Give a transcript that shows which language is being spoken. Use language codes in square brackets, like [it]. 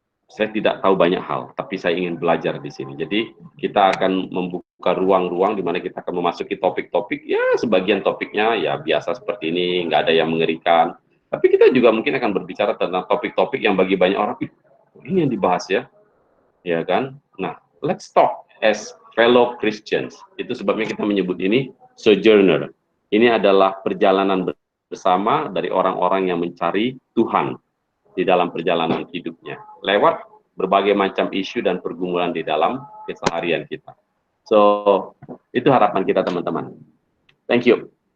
[id] saya tidak tahu banyak hal, tapi saya ingin belajar di sini. Jadi kita akan membuka ruang-ruang di mana kita akan memasuki topik-topik, ya sebagian topiknya ya biasa seperti ini, nggak ada yang mengerikan. Tapi kita juga mungkin akan berbicara tentang topik-topik yang bagi banyak orang, ini yang dibahas ya kan? [en] Nah, let's talk as fellow Christians. [id] Itu sebabnya kita menyebut ini sojourner. Ini adalah perjalanan bersama dari orang-orang yang mencari Tuhan di dalam perjalanan hidupnya lewat berbagai macam isu dan pergumulan di dalam keseharian kita. So, itu harapan kita teman-teman. [en] Thank you.